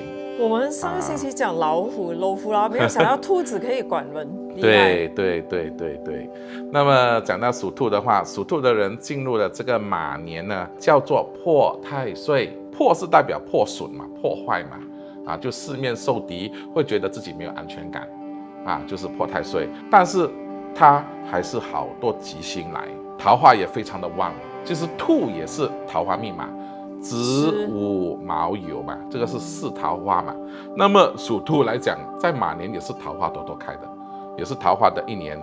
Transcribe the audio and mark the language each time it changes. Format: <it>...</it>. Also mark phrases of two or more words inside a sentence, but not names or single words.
<zh>我們上個星期講老虎啦，沒有想到兔子可以管人。對。那麼講到屬兔的話，屬兔的人進入了這個馬年呢，叫做破太歲。破是代表破損嘛，破壞嘛，就四面受敵，會覺得自己沒有安全感就是破太歲。但是它還是好多吉星來，桃花也非常的旺，就是兔也是桃花命嘛。子午卯酉嘛，這個是4桃花嘛。那麼屬兔來講，在馬年也是桃花朵朵開的，也是桃花的一年。</zh>